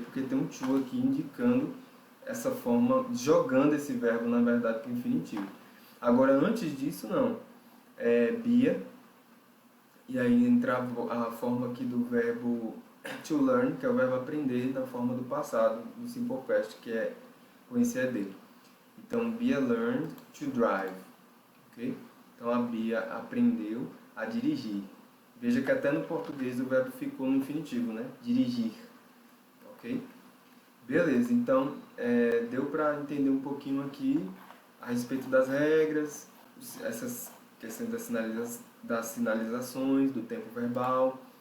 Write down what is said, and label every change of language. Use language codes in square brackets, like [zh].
[pt] Porque tem um to aqui indicando essa forma, jogando esse verbo, na verdade, para o infinitivo. Agora, antes disso, não. Bia. E aí entra a forma aqui do verbo to learn, que é o verbo aprender, na forma do passado, do simple past, que é o ed. [en] Então, Bia learned to drive. [pt] Ok? Então, a Bia aprendeu a dirigir. Veja que até no português o verbo ficou no infinitivo, né? Dirigir. Ok? Beleza, então deu para entender um pouquinho aqui a respeito das regras essas questões das sinalizações, do tempo verbal.